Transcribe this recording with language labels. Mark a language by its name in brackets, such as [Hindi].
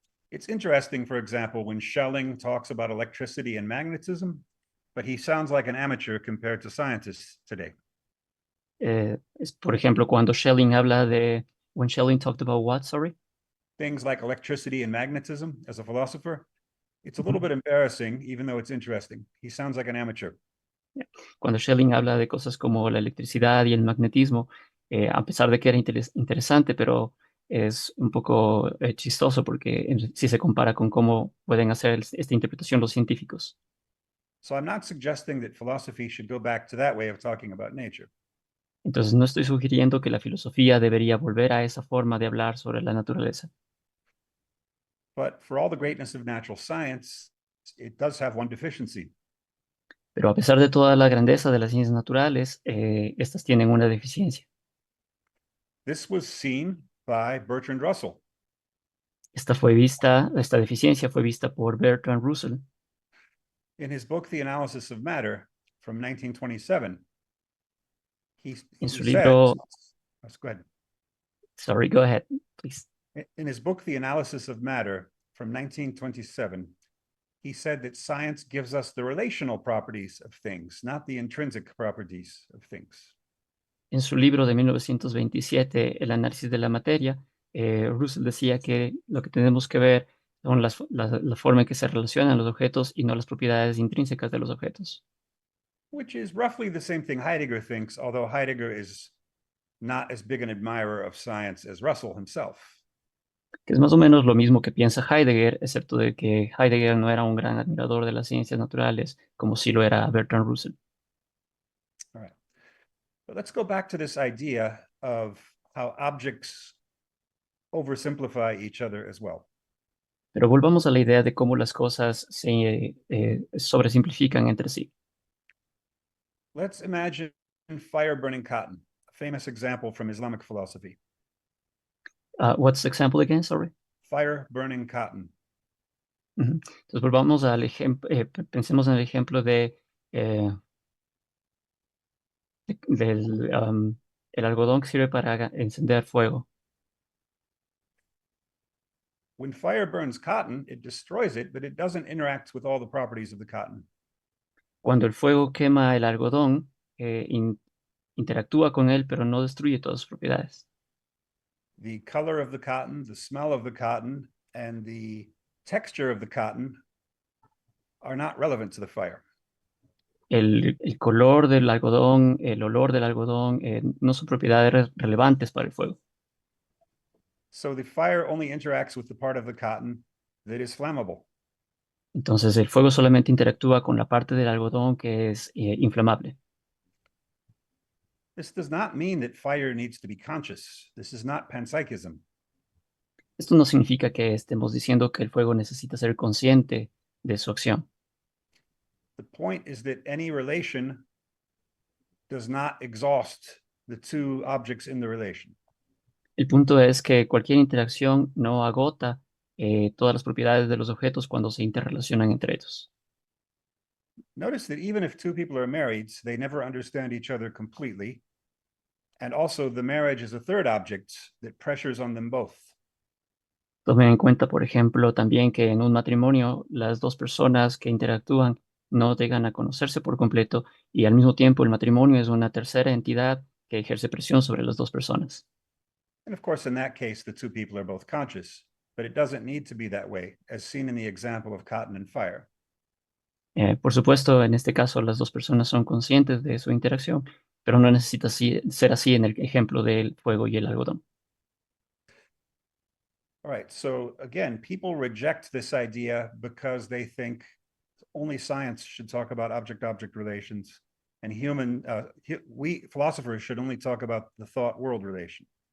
[English] It's interesting, for example, when Schelling talks about electricity and magnetism, but he sounds like an amateur compared to scientists today. [Spanish] Por ejemplo, cuando Schelling habla de... [English] When Schelling talked about what, sorry? Things like electricity and magnetism as a philosopher, it's a little bit embarrassing, even though it's interesting. He sounds like an amateur. [Spanish] Cuando Schelling habla de cosas como la electricidad y el magnetismo, a pesar de que era interesante, pero es un poco chistoso porque si se compara con cómo pueden hacer esta interpretación los científicos. [English] So I'm not suggesting that philosophy should go back to that way of talking about nature. [Spanish] Entonces no estoy sugiriendo que la filosofía debería volver a esa forma de hablar sobre la naturaleza. [English] But for all the greatness of natural science, it does have one deficiency. [Spanish] Pero a pesar de toda la grandeza de las ciencias naturales, estas tienen una deficiencia. [English] This was seen by Bertrand Russell. [Spanish] Esta deficiencia fue vista por Bertrand Russell [English] In his book, The Analysis of Matter, from 1927, [Spanish] en su libro. [English] Go ahead. Sorry, go ahead, please. In his book, The Analysis of Matter, from 1927, he said that science gives us the relational properties of things, not the intrinsic properties of things. [Spanish] En su libro de 1927, El análisis de la materia, Russell decía que lo que tenemos que ver son la forma en que se relacionan los objetos y no las propiedades intrínsecas de los objetos. [English] Which is roughly the same thing Heidegger thinks, although Heidegger is not as big an admirer of science as Russell himself. [Spanish] Que es más o menos lo mismo que piensa Heidegger, excepto de que Heidegger no era un gran admirador de las ciencias naturales, como sí lo era Bertrand Russell. [English] All right. But let's go back to this idea of how objects oversimplify each other as well. [Spanish] Pero volvamos a la idea de cómo las cosas se sobresimplifican entre sí. [English] Let's imagine fire burning cotton, a famous example from Islamic philosophy. What's the example again? Sorry. Fire burning cotton. Ujú. [Spanish] Entonces volvamos al ejemplo, pensemos en el ejemplo eh, del el algodón que sirve para encender fuego. [English] When fire burns cotton, it destroys it, but it doesn't interact with all the properties of the cotton. [Spanish] Cuando el fuego quema el algodón, interactúa con él, pero no destruye todas sus propiedades. [English] The color of the cotton, the smell of the cotton, and the texture of the cotton are not relevant to the fire. [Spanish] El color del algodón, el olor del algodón, no son propiedades relevantes para el fuego. [English] So the fire only interacts with the part of the cotton that is flammable. [Spanish] Entonces el fuego solamente interactúa con la parte del algodón que es inflamable. [English] This does not mean that fire needs to be conscious. This is not panpsychism. [Spanish] Esto no significa que estemos diciendo que el fuego necesita ser consciente de su acción. [English] The point is that any relation does not exhaust the two objects in the relation. [Spanish] El punto es que cualquier interacción no agota todas las propiedades de los objetos cuando se interrelacionan entre ellos. [English] Notice that even if two people are married, they never understand each other completely. And also, the marriage is a third object that pressures on them both. [Spanish] Tomen en cuenta, por ejemplo, también que en un matrimonio las dos personas que interactúan no llegan a conocerse por completo y al mismo tiempo el matrimonio es una tercera entidad que ejerce presión sobre las dos personas. [English] And of course, in that case, the two people are both conscious, but it doesn't need to be that way, as seen in the example of cotton and fire. [Spanish] Por supuesto, en este caso las dos personas son conscientes de su interacción, pero no necesita ser así en el ejemplo del fuego y el algodón. [English] All right, so again, people reject this idea because they think only science should talk about object-object relations, and we philosophers should only talk about the thought-world relation.